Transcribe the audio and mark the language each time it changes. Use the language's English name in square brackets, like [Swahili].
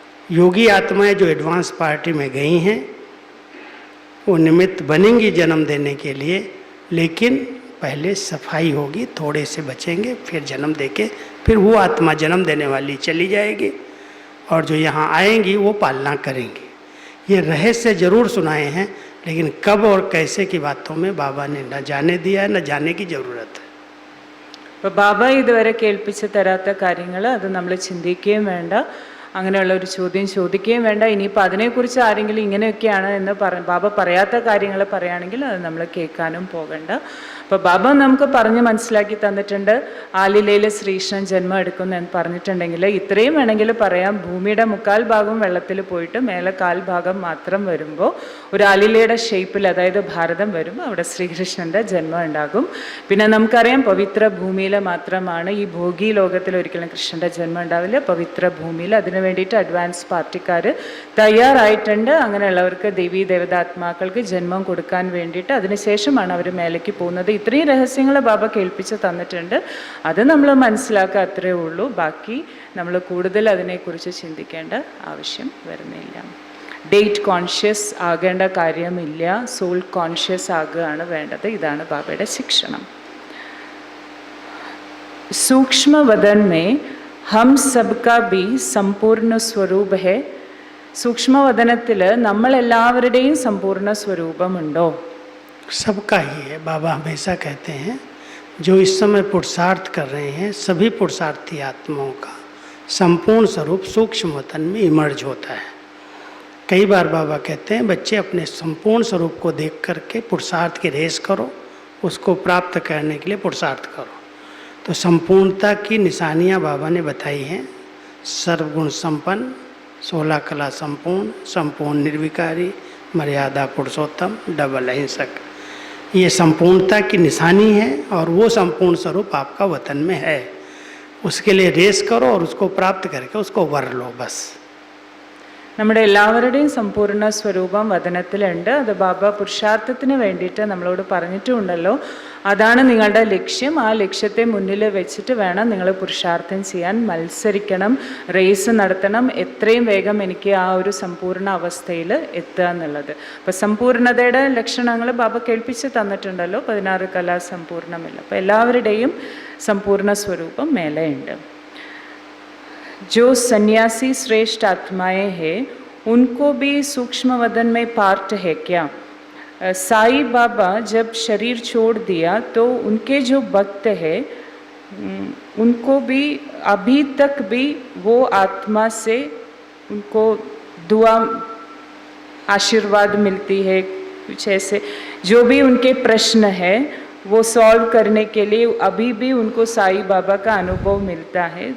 [Hindi] योगी आत्माएं जो advance party में गई हैं वो निमित्त बनेंगी जन्म देने के लिए, लेकिन पहले सफाई होगी, थोड़े से बचेंगे, फिर जन्म देके फिर वो आत्मा जन्म देने वाली चली जाएगी और जो यहाँ आएंगी वो पालना करेंगी। ये रहस्य जरूर सुनाए हैं, लेकिन कब और कैसे की बातों में बाबा ने न जाने दिया है, न जाने की ज़रूरत है। [Malayalam] അപ്പോൾ ബാബ ഇതുവരെ കേൾപ്പിച്ച് തരാത്ത കാര്യങ്ങൾ അത് നമ്മൾ ചിന്തിക്കുകയും വേണ്ട, അങ്ങനെയുള്ള ഒരു ചോദ്യം ചോദിക്കുകയും വേണ്ട. ഇനിയിപ്പോൾ അതിനെക്കുറിച്ച് ആരെങ്കിലും ഇങ്ങനെയൊക്കെയാണ് എന്ന് ബാബ പറയാത്ത കാര്യങ്ങൾ പറയുകയാണെങ്കിൽ അത് നമ്മൾ കേൾക്കാനും പോകണ്ട. അപ്പോൾ ബാബ നമുക്ക് പറഞ്ഞ് മനസ്സിലാക്കി തന്നിട്ടുണ്ട്. ആലിലയിൽ ശ്രീകൃഷ്ണൻ ജന്മം എടുക്കുന്നു എന്ന് പറഞ്ഞിട്ടുണ്ടെങ്കിൽ ഇത്രയും വേണമെങ്കിൽ പറയാം. ഭൂമിയുടെ 1/4 ഭാഗം വെള്ളത്തിൽ പോയിട്ട് മേലെ 1/4 ഭാഗം മാത്രം വരുമ്പോൾ ഒരു ആലിലയുടെ ഷേപ്പിൽ, അതായത് ഭാരതം വരുമ്പോൾ അവിടെ ശ്രീകൃഷ്ണൻ്റെ ജന്മം ഉണ്ടാകും. പിന്നെ നമുക്കറിയാം പവിത്ര ഭൂമിയിൽ മാത്രമാണ്, ഈ ഭോഗി ലോകത്തിൽ ഒരിക്കലും കൃഷ്ണൻ്റെ ജന്മം ഉണ്ടാവില്ല. പവിത്ര ഭൂമിയിൽ അതിനു വേണ്ടിയിട്ട് അഡ്വാൻസ് പാർട്ടിക്കാർ തയ്യാറായിട്ടുണ്ട്. അങ്ങനെയുള്ളവർക്ക് ദേവീ ദേവതാത്മാക്കൾക്ക് ജന്മം കൊടുക്കാൻ വേണ്ടിയിട്ട് അതിനുശേഷമാണ് അവർ മേലേക്ക് പോകുന്നത്. ഇത്രയും രഹസ്യങ്ങൾ ബാബ കേൾപ്പിച്ച് തന്നിട്ടുണ്ട്. അത് നമ്മൾ മനസ്സിലാക്കുക, അത്രയേ ഉള്ളൂ. ബാക്കി നമ്മൾ കൂടുതൽ അതിനെക്കുറിച്ച് ചിന്തിക്കേണ്ട ആവശ്യം വരുന്നില്ല. ഡേറ്റ് കോൺഷ്യസ് ആകേണ്ട കാര്യമില്ല, സോൾ കോൺഷ്യസ് ആകുകയാണ് വേണ്ടത്. ഇതാണ് ബാബയുടെ ശിക്ഷണം. [Hindi] सूक्ष्म वदन में हम सबका भी संपूर्ण स्वरूप है. [Malayalam] സൂക്ഷ്മവദനത്തിൽ നമ്മളെല്ലാവരുടെയും സമ്പൂർണ്ണ സ്വരൂപമുണ്ടോ? [Hindi] सबका ही है. बाबा हमेशा कहते हैं जो इस समय पुरुषार्थ कर रहे हैं सभी पुरुषार्थी आत्माओं का संपूर्ण स्वरूप सूक्ष्म वतन में इमर्ज होता है. कई बार बाबा कहते हैं बच्चे अपने संपूर्ण स्वरूप को देख करके पुरुषार्थ की रेस करो, उसको प्राप्त करने के लिए पुरुषार्थ करो. तो संपूर्णता की निशानियाँ बाबा ने बताई हैं. सर्वगुण संपन्न, 16 कला संपूर्ण, संपूर्ण निर्विकारी, मर्यादा पुरुषोत्तम, डबल अहिंसक. ये संपूर्णता की निशानी है और वो संपूर्ण स्वरूप आपका वतन में है. उसके लिए रेस करो और उसको प्राप्त करके उसको वर लो बस. [Malayalam] നമ്മുടെ എല്ലാവരുടെയും സമ്പൂർണ്ണ സ്വരൂപം വദനത്തിലുണ്ട്. അത് ബാബ പുരുഷാർത്ഥത്തിന് വേണ്ടിയിട്ട് നമ്മളോട് പറഞ്ഞിട്ടുണ്ടല്ലോ. അതാണ് നിങ്ങളുടെ ലക്ഷ്യം. ആ ലക്ഷ്യത്തെ മുന്നിൽ വെച്ചിട്ട് വേണം നിങ്ങൾ പുരുഷാർത്ഥം ചെയ്യാൻ. മത്സരിക്കണം, റേസ് നടത്തണം, എത്രയും വേഗം എനിക്ക് ആ ഒരു സമ്പൂർണ്ണ അവസ്ഥയിൽ എത്തുക എന്നുള്ളത്. അപ്പോൾ സമ്പൂർണ്ണതയുടെ ലക്ഷണങ്ങൾ ബാബ കേൾപ്പിച്ച് തന്നിട്ടുണ്ടല്ലോ. 16 കലാ സമ്പൂർണ്ണമില്ല. അപ്പോൾ എല്ലാവരുടെയും സമ്പൂർണ്ണ സ്വരൂപം മേലെയുണ്ട്. [Hindi] जो सन्यासी श्रेष्ठ आत्माएं हैं उनको भी सूक्ष्म वदन में पार्ट है क्या? साई बाबा जब शरीर छोड़ दिया तो उनके जो भक्त हैं उनको भी अभी तक भी वो आत्मा से उनको दुआ आशीर्वाद मिलती है, कुछ ऐसे जो भी उनके प्रश्न है वो सॉल्व करने के लिए अभी भी उनको साई बाबा का अनुभव मिलता है.